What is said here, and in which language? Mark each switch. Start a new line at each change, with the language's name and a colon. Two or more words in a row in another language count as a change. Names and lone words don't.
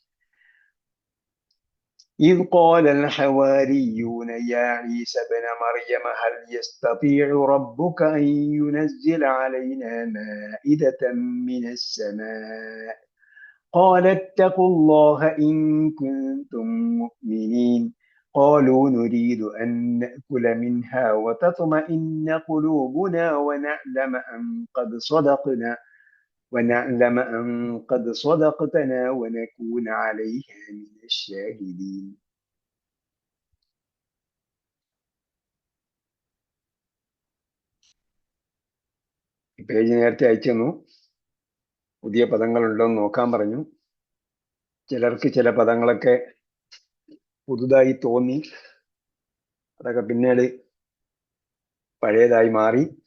Arabic: من السماء قال اتقوا الله إن كنتم مؤمنين قالوا نريد أن نأكل منها وتطمئن قلوبنا ونعلم أن قد صدقتنا ونكون عليها من الشاهدين.
Malayalam: പേജ് നേരത്തെ അയച്ചു. പുതിയ പദങ്ങളുണ്ടോ എന്ന് നോക്കാൻ പറഞ്ഞു. ചിലർക്ക് ചില പദങ്ങളൊക്കെ പുതുതായി തോന്നി, അതൊക്കെ പിന്നീട് പഴയതായി മാറി.